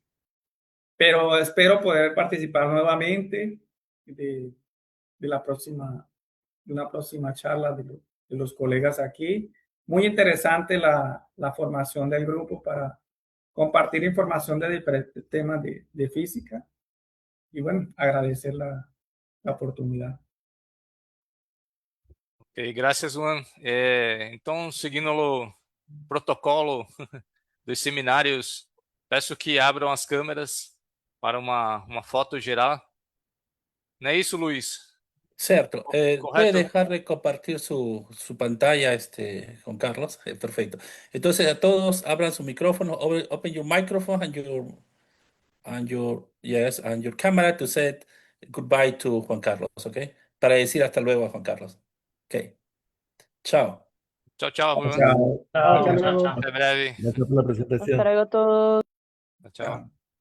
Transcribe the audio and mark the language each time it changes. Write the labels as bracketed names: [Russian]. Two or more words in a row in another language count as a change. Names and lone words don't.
[Spanish] Pero espero poder participar nuevamente de una próxima charla de los colegas aquí. Muy interesante la formación del grupo para compartir información de diferentes temas de física. Y bueno, agradecer la oportunidad. [Portuguese] Ok, graças, Juan. Então, seguindo o protocolo dos seminários, peço que abram as câmeras para uma foto geral. [Spanish] ¿No es eso, Luis? Cierto. ¿Puede Correcto. dejar de compartir su pantalla, Juan Carlos? Perfecto. Entonces, a todos abran su micrófono, [English] open your microphone and your camera to say goodbye to Juan Carlos, ¿ok? [Spanish] Para decir hasta luego a Juan Carlos. Ok. Chao. Chao, chao, Juan. Chao. Chao, Hasta chao, luego. chao. Hasta breve. Gracias por la presentación. Hasta luego a todos. Chao.